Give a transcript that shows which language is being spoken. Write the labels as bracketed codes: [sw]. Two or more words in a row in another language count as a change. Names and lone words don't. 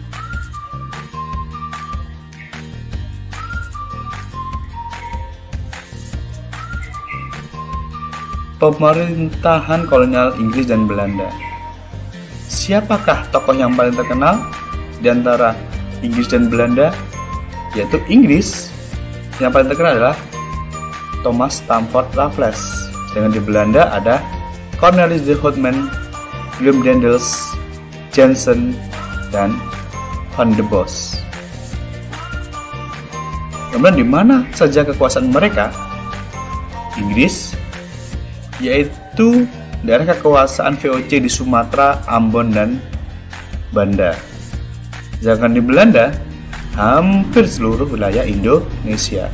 [id] Pemerintahan kolonial Inggris dan Belanda. Siapakah tokoh yang paling terkenal di antara Inggris dan Belanda? yaitu Inggris, yang paling terkenal adalah Thomas Stamford Raffles. Dengan di Belanda ada Cornelis de Houtman, Willem Daendels, Jansen, dan Van de Bos. Kemudian di mana saja kekuasaan mereka? Inggris, yaitu daerah kekuasaan VOC di Sumatera, Ambon, dan Banda. Sedangkan di Belanda, hampir seluruh wilayah Indonesia.